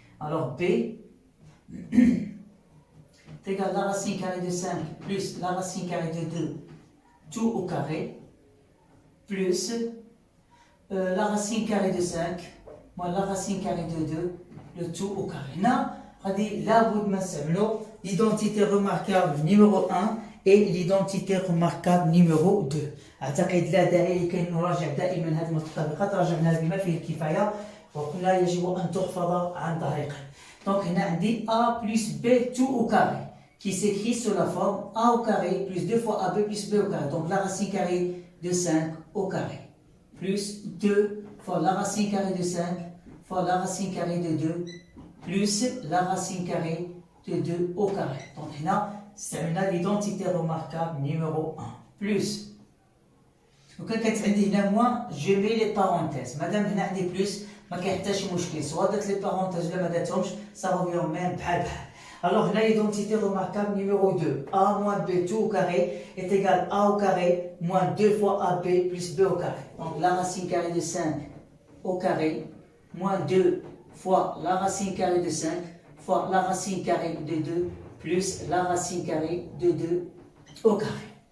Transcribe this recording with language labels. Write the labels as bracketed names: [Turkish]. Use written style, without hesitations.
[French] Alors B est égal la racine carrée de 5 plus la racine carrée de 2 tout au carré plus la racine carrée de 5 moins la racine carrée de 2 le tout au carré. [Arabic] هنا غادي لابد ما نستعملوا [French] l'identité remarquable numéro 1 et l'identité remarquable numéro 2. [Arabic] اعتقد لا داعي لكي نراجع دائما هذه المتطابقات، راجعناها بما فيه الكفايه وقلنا يجب ان تحفظ عن طريق. [French] Donc [Arabic] هنا عندي [French] A plus B tout au carré qui s'écrit sous la forme A au carré plus 2 fois AB plus B au carré. Donc la racine carrée de 5 au carré plus 2 fois la racine carrée de 5 fois la racine carrée de 2 plus la racine carrée de 2 au carré. Donc là, c'est l'identité remarquable numéro 1 plus [Arabic] وكان كانت عندي هنا موان جو مي لي بارونتيز مادام هنا عندي بلوس ما كاين حتى شي مشكل سواء درت لي بارونتيز ولا ما درتهمش صافا فيهم ميم بحال بحال. [French] Alors là, l'identité remarquable numéro 2, a moins b tout au carré est égal à au carré moins 2 fois ab plus b au carré. Donc la racine carrée de 5 au carré moins 2 fois la racine carrée de 5 fois la racine carrée de 2 plus la racine carrée de 2 au carré.